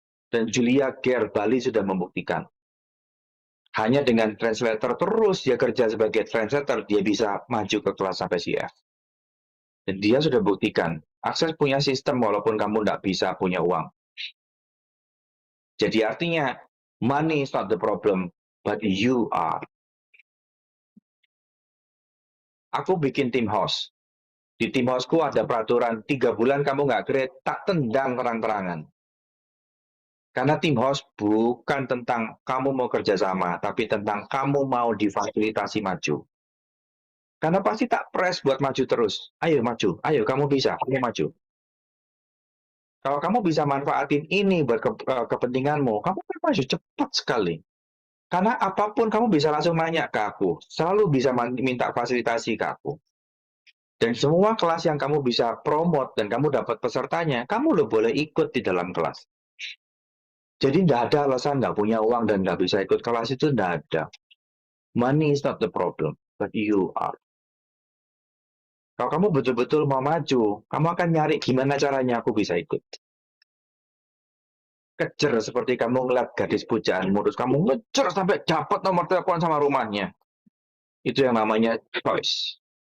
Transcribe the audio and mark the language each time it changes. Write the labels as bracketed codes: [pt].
[id] Dan Julia Gerbali sudah membuktikan. Hanya dengan translator terus dia kerja sebagai translator, dia bisa maju ke kelas sampai CF. Dan dia sudah buktikan, akses punya sistem walaupun kamu tidak bisa punya uang. Jadi artinya, [en] money is not the problem, but you are. [id] Aku bikin tim host. Di tim hostku ada peraturan 3 bulan kamu nggak grade, tak tendang terang-terangan. Karena tim host bukan tentang kamu mau kerjasama, tapi tentang kamu mau difasilitasi maju. Karena pasti tak press buat maju terus. Ayo maju, ayo kamu bisa, kamu maju. Kalau kamu bisa manfaatin ini buat kepentinganmu, kamu akan maju cepat sekali. Karena apapun kamu bisa langsung nanya ke aku, selalu bisa minta fasilitasi ke aku. Dan semua kelas yang kamu bisa promote dan kamu dapat pesertanya, kamu lo boleh ikut di dalam kelas. Jadi tidak ada alasan nggak punya uang dan nggak bisa ikut kelas itu tidak ada. [en] Money is not the problem, but you are. [id] Kalau kamu betul-betul mau maju, kamu akan nyari gimana caranya aku bisa ikut. Kejar seperti kamu ngeliat gadis pujaanmu, terus kamu ngejar sampai dapat nomor telepon sama rumahnya. Itu yang namanya choice.